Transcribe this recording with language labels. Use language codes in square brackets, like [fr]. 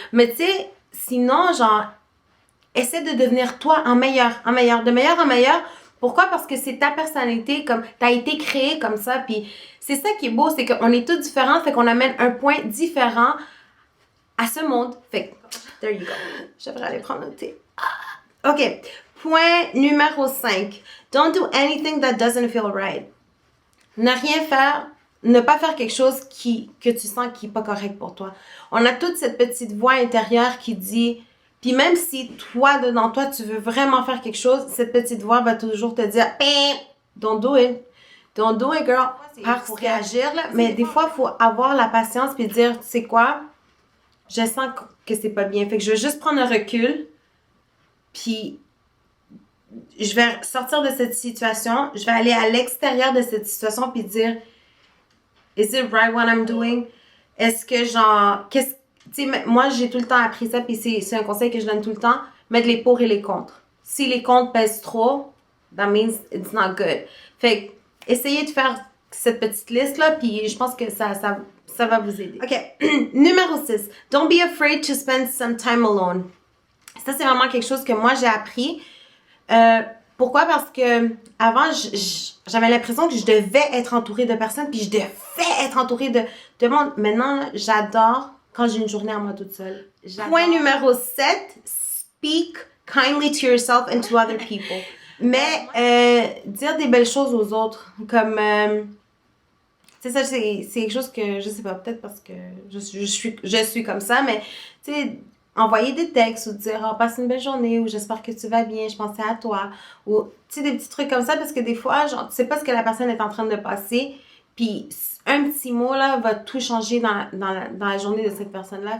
[fr] Mais tu sais, sinon, genre, essaie de devenir toi en meilleur, de meilleur en meilleur. Pourquoi? Parce que c'est ta personnalité, comme t'as été créé comme ça, puis c'est ça qui est beau, c'est qu'on est tous différents, fait qu'on amène un point différent à ce monde. Fait que, [en] there you go. [fr] Je devrais aller prendre un thé. OK. Point numéro 5. [en] Don't do anything that doesn't feel right. [fr] Ne rien faire, ne pas faire quelque chose que tu sens qui n'est pas correct pour toi. On a toute cette petite voix intérieure qui dit, puis même si toi, dedans toi, tu veux vraiment faire quelque chose, cette petite voix va toujours te dire, [en] don't do it. Don't do it, girl. [fr] Parce qu'il faut réagir, là. Mais des fois, il faut avoir la patience puis dire, tu sais quoi, je sens que c'est pas bien. Fait que je vais juste prendre un recul, puis je vais sortir de cette situation, je vais aller à l'extérieur de cette situation puis dire, [en] is it right what I'm doing? [fr] Est-ce que genre, tu sais, moi j'ai tout le temps appris ça puis c'est un conseil que je donne tout le temps, mettre les pour et les contre. Si les contre pèsent trop, [en] that means it's not good. [fr] Fait que, essayez de faire cette petite liste là puis je pense que ça va vous aider. Ok, numéro 6. [en] Don't be afraid to spend some time alone. [fr] Ça c'est vraiment quelque chose que moi j'ai appris. Pourquoi? Parce que avant, j'avais l'impression que je devais être entourée de personnes, puis je devais être entourée de monde. Maintenant, j'adore quand j'ai une journée à moi toute seule. Point numéro 7, [en] speak kindly to yourself and to other people. [fr] Mais dire des belles choses aux autres, comme... tu sais, ça, c'est quelque chose que, je sais pas, peut-être parce que je suis comme ça, mais tu sais... Envoyer des textes ou dire oh, passe une belle journée ou j'espère que tu vas bien, je pensais à toi ou tu sais des petits trucs comme ça parce que des fois genre tu sais pas ce que la personne est en train de passer puis un petit mot là va tout changer dans la journée de cette personne là.